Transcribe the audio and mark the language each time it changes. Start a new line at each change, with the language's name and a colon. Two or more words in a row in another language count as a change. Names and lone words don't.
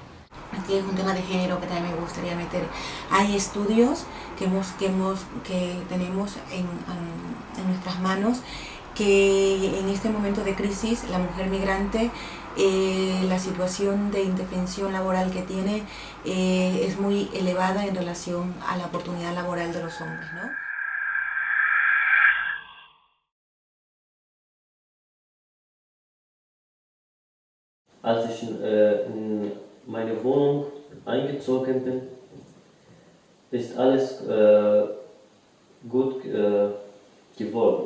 Spanish: Aquí es un tema de género que también me gustaría meter. Hay estudios que tenemos en nuestras manos, que en este momento de crisis la mujer migrante, la situación de indefensión laboral que tiene es muy elevada en relación a la oportunidad laboral de los hombres, ¿no?
German: Als ich in meine Wohnung eingezogen bin, ist alles gut geworden.